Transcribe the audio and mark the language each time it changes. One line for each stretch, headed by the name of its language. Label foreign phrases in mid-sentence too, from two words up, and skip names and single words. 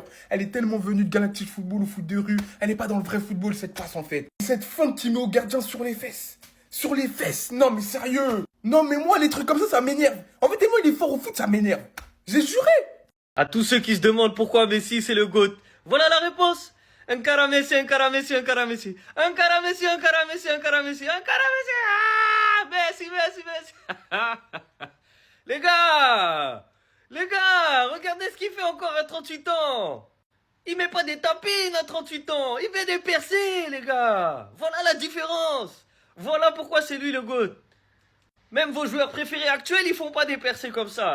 French: Elle est tellement venue de Galactic Football, au foot de rue. Elle n'est pas dans le vrai football, cette passe, en fait. Cette feinte qui met au gardien sur les fesses. Sur les fesses. Non, mais sérieux. Non, mais moi, les trucs comme ça m'énerve. En fait, tellement il est fort au foot, ça m'énerve. J'ai juré. À tous ceux qui se demandent pourquoi Messi c'est le GOAT, voilà la réponse. Un cara Messi, un cara Messi, un cara Messi. Un cara Messi, un cara Messi, un cara Messi, un cara Messi. Ah, Messi, Messi, Messi. Les gars, regardez ce qu'il fait encore à 38 ans. Il met pas des tapines à 38 ans, il met des percées, les gars. Voilà la différence. Voilà pourquoi c'est lui le GOAT. Même vos joueurs préférés actuels, ils font pas des percées comme ça.